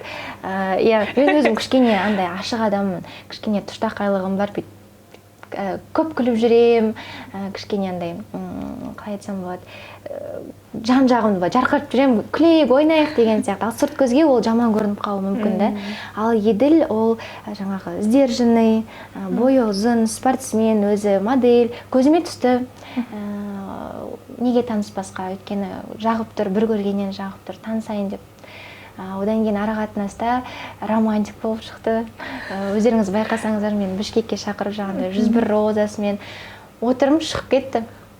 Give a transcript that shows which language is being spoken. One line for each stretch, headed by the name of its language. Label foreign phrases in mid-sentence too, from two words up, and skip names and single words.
Kyrgyz: Мен өзүм кичкене андай ашык адаммын, кичкене туштакайлыгым бар, көп күлүп жүрем, кичкене андай, калай айтсам болот, жан жагымды жаркыртып жүрем, күлейик, ойнайык деген сыяктуу. Ал сырт көзгө ол жаман көрүнүп калышы мүмкүн да. Ал Еділ ол жаңагы сдержанный, бою узун, спортсмен, өзү модель, көзүмө түстү.
Kazakh: Неге таныспаска, өйткені жагып тур, бір көргеннен жагып тур, таанысайын деп. Одан кейін арақатынаста романтик болып шықты. Өздеріңіз байқасаңыздар, мен Бішкекке шақырып жағында 101 розасымен отырым шығып кетті.